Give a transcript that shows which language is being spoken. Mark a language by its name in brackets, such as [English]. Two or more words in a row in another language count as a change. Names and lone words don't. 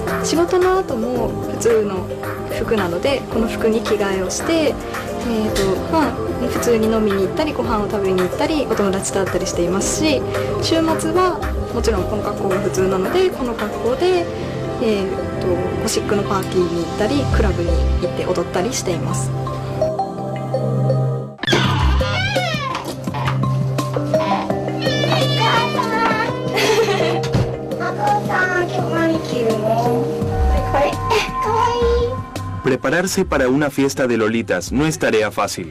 [Japanese] 仕事の後も普通の服なので、この服に着替えをして、普通に飲みに行ったりご飯を食べに行ったりお友達と会ったりしていますし、週末はもちろんこの格好が普通なので、この格好で、ゴシックのパーティーに行ったりクラブに行って踊ったりしています。 [Spanish] Prepararse para una fiesta de Lolitas no es tarea fácil.